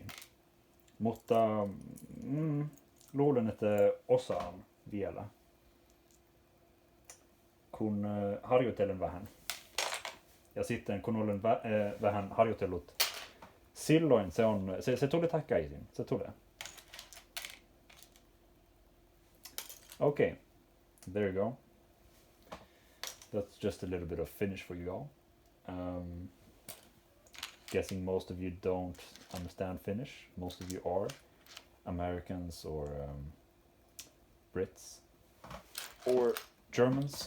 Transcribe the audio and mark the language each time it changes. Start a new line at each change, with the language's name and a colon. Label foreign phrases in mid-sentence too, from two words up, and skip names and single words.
Finnish: Mutta luulen, että osaan vielä, kun harjoitelen vähän. Ja sitten kun olen vähän harjoitellut, silloin se tulee takaisin. Se tulee.
English: Okay, there you go. That's just a little bit of Finnish for you all. Guessing most of you don't understand Finnish. Most of you are Americans or Brits or Germans.